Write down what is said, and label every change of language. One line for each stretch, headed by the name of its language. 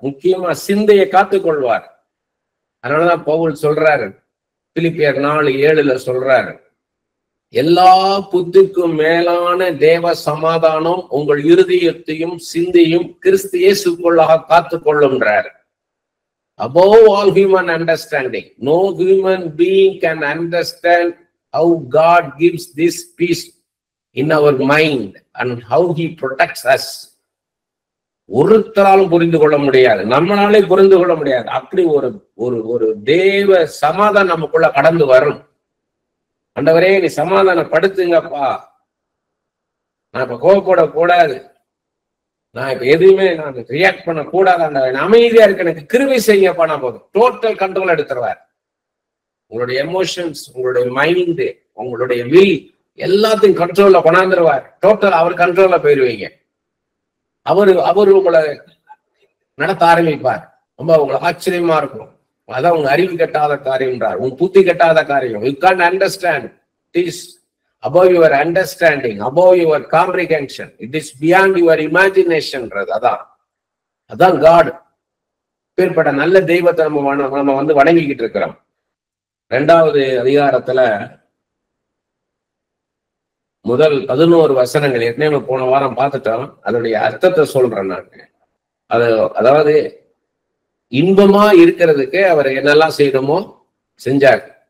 Tamil: முக்கியமா சிந்தையை காத்துக்கொள்வார். அதனாலதான் பவுல் சொல்றாரு, பிலிப்பியர் 4:7 சொல்றாரு, எல்லா புத்திக்கும் மேலான தேவ சமாதானம் உங்கள் இருதயத்தையும் சிந்தையும் கிறிஸ்து இயேசுக்குள்ளாக காத்துக்கொள்ளும்ன்றார்.
English: Above all human understanding, no human being can understand how God gives this peace in our mind and how he protects us.
Tamil: ஒருத்தராலும் புரிந்து கொள்ள முடியாது, நம்மளாலே புரிந்து கொள்ள முடியாது. அப்படி ஒரு தேவ சமாதானம் நமக்குள்ள கடந்து வரும். ஆண்டவரே நீ சமாதானப்படுத்துங்கப்பா, நான் இப்ப கோவப்பட கூடாது, நான் இப்ப எதுவுமே நான் ரியாக்ட் பண்ண கூடாது, ஆண்டவரே அமைதியா இருக்கு, எனக்கு கிருபை செய்யுங்கப்பா. நான் போதும் டோட்டல் கண்ட்ரோல் எடுத்துருவார். உங்களுடைய எமோஷன்ஸ், உங்களுடைய மைண்டு, உங்களுடைய வில் எல்லாத்தையும் கண்ட்ரோல்ல கொண்டாந்துருவார். டோட்டல் அவர் கண்ட்ரோல்ல போயிருவீங்க. அவரு உங்களை நடத்த ஆரம்பிப்பார். ரொம்ப உங்களுக்கு ஆச்சரியமா இருக்கும். அதான் உங்க அறிவு கெட்டாத காரியம்ன்றார், உன் புத்தி கெட்டாத காரியம்.
English: You can't understand. It is above your understanding, above your comprehension. It is beyond your imagination.
Tamil: அதான் காட். பேர்பட்ட நல்ல தெய்வத்தை நம்ம வந்து வணங்கிக்கிட்டு இருக்கிறோம். 2வது அதிகாரத்துல முதல் 11 வசனங்கள் ஏற்கனவே போன வாரம் பார்த்துட்டோம். அதனுடைய அர்த்தத்தை சொல்றேன் நான். அதாவது இன்பமா இருக்கிறதுக்கு அவர் என்னெல்லாம் செய்யணுமோ செஞ்சார்.